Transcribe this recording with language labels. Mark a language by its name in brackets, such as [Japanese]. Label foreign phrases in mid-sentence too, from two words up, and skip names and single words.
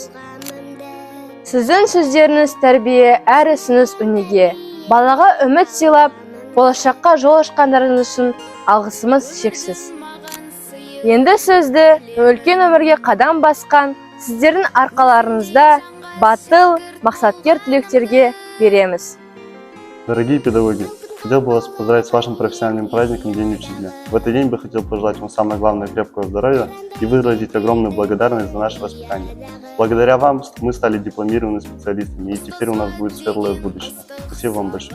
[Kazakh] Сіздің сөздеріңіз тәрбие, әр ісіңіз өнеге. Балаға үміт сыйлап, болашаққа жол ашқандарыңыз үшін алғысымыз шексіз. Енді сөзді үлкен өмірге қадам басқан сіздердің арқаларыңызда батыл, мақсаткер түлектерге береміз. [Russian] Дорогие педагоги, хотел бы вас поздравить с вашим профессиональным праздником День Учителя. В этот день бы хотел пожелать вам самое главное крепкого здоровья и выразить огромную благодарность за наше воспитание. Благодаря вам мы стали дипломированными специалистами, и теперь у нас будет светлое будущее. Спасибо вам большое.